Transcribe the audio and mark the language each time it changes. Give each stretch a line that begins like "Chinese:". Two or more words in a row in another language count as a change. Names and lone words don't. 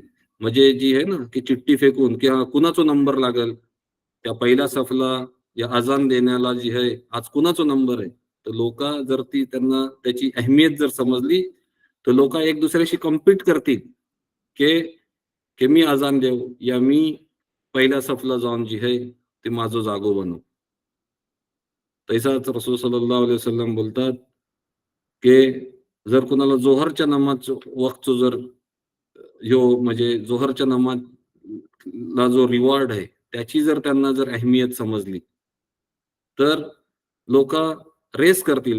Marathi: म्हणजे जी आहे ना की चिठ्ठी फेकून की हा कुणाचा नंबर लागेल त्या पहिल्या सफला या अजान देण्याला जी आहे आज कुणाचा नंबर आहे. तर लोक जर ती त्यांना त्याची अहमियत जर समजली, तर लोक एक दुसऱ्याशी कम्पीट करतील की की मी अजान देऊ या मी पहिल्या सफला जाऊन जी आहे ते माझं जागो बनव. तैसाच रसूल
Arabic: صلى الله عليه وسلم
Marathi: बोलतात की जर कुणाला जोहरच्या नमाज वक्तचं जर ह्यो म्हणजे जोहरच्या नमाजला जो रिवॉर्ड आहे त्याची जर त्यांना जर अहमियत समजली, तर लोक रेस करतील.